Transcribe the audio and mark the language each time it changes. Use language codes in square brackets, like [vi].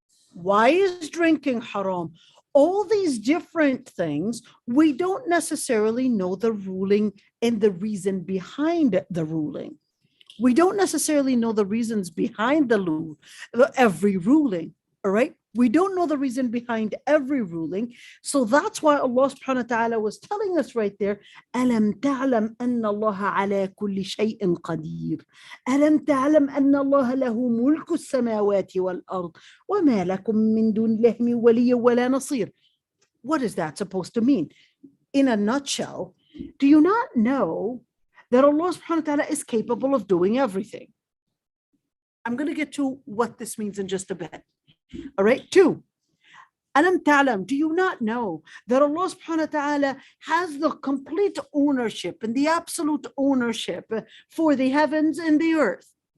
[en] Why is drinking haram? All these different things, we don't necessarily know the ruling and the reason behind the ruling. We don't necessarily know the reasons behind every ruling, all right? We don't know the reason behind every ruling. So that's why Allah subhanahu wa ta'ala was telling us right there, [ar] أَلَمْ تَعْلَمْ أَنَّ اللَّهَ عَلَى كُلِّ شَيْءٍ قَدِيرٌ أَلَمْ تَعْلَمْ أَنَّ اللَّهَ لَهُ مُلْكُ السَّمَاوَاتِ وَالْأَرْضِ وَمَا لَكُم مِّن دُونِ اللَّهِ مِن وَلِيٍّ وَلَا نَصِيرٍ. [en] What is that supposed to mean? In a nutshell, do you not know that Allah subhanahu wa ta'ala is capable of doing everything. I'm going to get to what this means in just a bit. All right. Two, Alam ta'lam, do you not know that Allah subhanahu wa ta'ala has the complete ownership and the absolute ownership for the heavens and the earth?